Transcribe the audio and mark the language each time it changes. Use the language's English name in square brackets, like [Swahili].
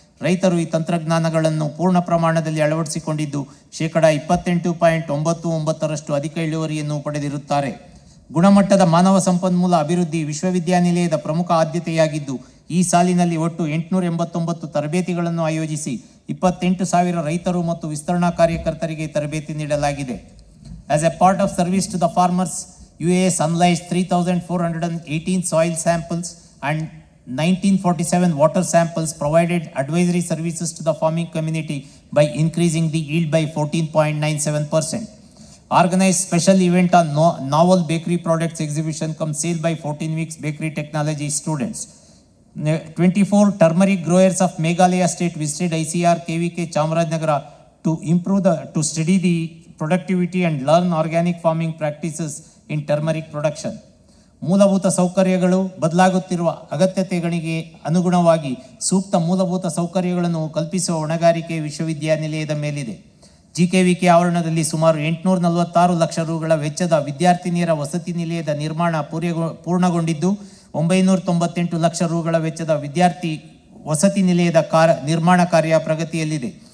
[Kannada] ರೈತರು ಈ ತಂತ್ರಜ್ಞಾನಗಳನ್ನು ಪೂರ್ಣ ಪ್ರಮಾಣದಲ್ಲಿ ಅಳವಡಿಸಿಕೊಂಡಿದ್ದು 28.99% ಅಧಿಕ ಇಳುವರಿಯನ್ನು ಪಡೆದಿರುತ್ತಾರೆ. ಗುಣಮಟ್ಟದ ಮಾನವ ಸಂಪನ್ಮೂಲ ಅಭಿವೃದ್ಧಿ ವಿಶ್ವವಿದ್ಯಾನಿಲಯದ ಪ್ರಮುಖ ಆದ್ಯತೆಯಾಗಿದ್ದು ಈ ಸಾಲಿನಲ್ಲಿ ಒಟ್ಟು 889 ತರಬೇತಿಗಳನ್ನು ಆಯೋಜಿಸಿ 28,000 ರೈತರು ಮತ್ತು ವಿಸ್ತರಣಾ ಕಾರ್ಯಕರ್ತರಿಗೆ ತರಬೇತಿ ನೀಡಲಾಗಿದೆ. [English] As a part of service to the farmers, UAS analyzed 3,418 soil samples and 1947 water samples, provided advisory services to the farming community by increasing the yield by 14.97%. Organized special event on novel bakery products exhibition come sale by 14 weeks bakery technology students. 24 turmeric growers of Meghalaya state visited ICR KVK Chamarajnagara to study the productivity and learn organic farming practices in turmeric production. [Kannada] ಮೂಲಭೂತ ಸೌಕರ್ಯಗಳು ಬದಲಾಗುತ್ತಿರುವ ಅಗತ್ಯತೆಗಳಿಗೆ ಅನುಗುಣವಾಗಿ ಸೂಕ್ತ ಮೂಲಭೂತ ಸೌಕರ್ಯಗಳನ್ನು ಕಲ್ಪಿಸುವ ಹೊಣೆಗಾರಿಕೆ ವಿಶ್ವವಿದ್ಯಾನಿಲಯದ ಮೇಲಿದೆ. ಜಿಕೆವಿಕೆ ಆವರಣದಲ್ಲಿ ಸುಮಾರು 846 ಲಕ್ಷ ರುಗಳ ವೆಚ್ಚದ ವಿದ್ಯಾರ್ಥಿನಿಯರ ವಸತಿ ನಿಲಯದ ನಿರ್ಮಾಣ ಪೂರ್ಣಗೊಂಡಿದ್ದು 998 ಲಕ್ಷ ರುಗಳ ವೆಚ್ಚದ ವಿದ್ಯಾರ್ಥಿ ವಸತಿ ನಿಲಯದ ನಿರ್ಮಾಣ ಕಾರ್ಯ ಪ್ರಗತಿಯಲ್ಲಿದೆ.